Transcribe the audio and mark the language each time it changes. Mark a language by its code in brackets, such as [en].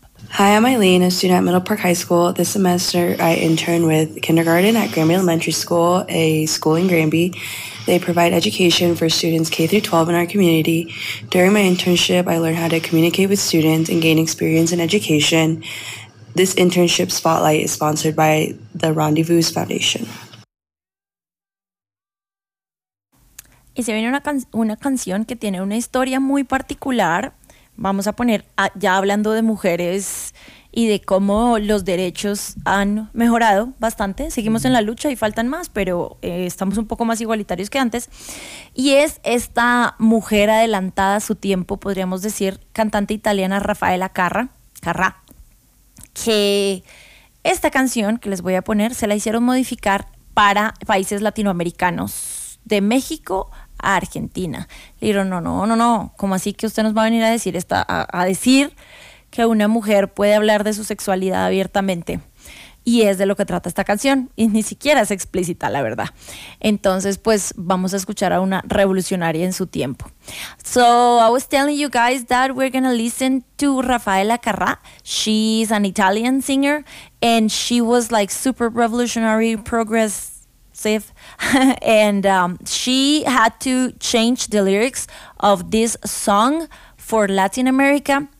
[en] Hi, I'm Eileen, a student at Middle Park High School. This semester, I intern with kindergarten at Granby Elementary School, a school in Granby. They provide education for students K-12 in our community. During my internship, I learned how to communicate with students and gain experience in education. This internship spotlight is sponsored by the Rendezvous Foundation. [es] Y se viene una canción que tiene una historia muy particular. Vamos a poner, ya hablando de mujeres y de cómo los derechos han mejorado bastante. Seguimos en la lucha y faltan más, pero estamos un poco más igualitarios que antes. Y es esta mujer adelantada a su tiempo, podríamos decir, cantante italiana Rafaela Carrà, que esta canción que les voy a poner se la hicieron modificar para países latinoamericanos. De México a Argentina. Le dijeron, no. ¿Cómo así que usted nos va a venir a decir esta, a decir que una mujer puede hablar de su sexualidad abiertamente? Y es de lo que trata esta canción. Y ni siquiera es explícita, la verdad. Entonces, pues, vamos a escuchar a una revolucionaria en su tiempo. [en] So, I was telling you guys that we're going to listen to Rafaela Carrà. She's an Italian singer. And she was, like, super revolutionary, progressive. And she had to change the lyrics of this song for Latin America.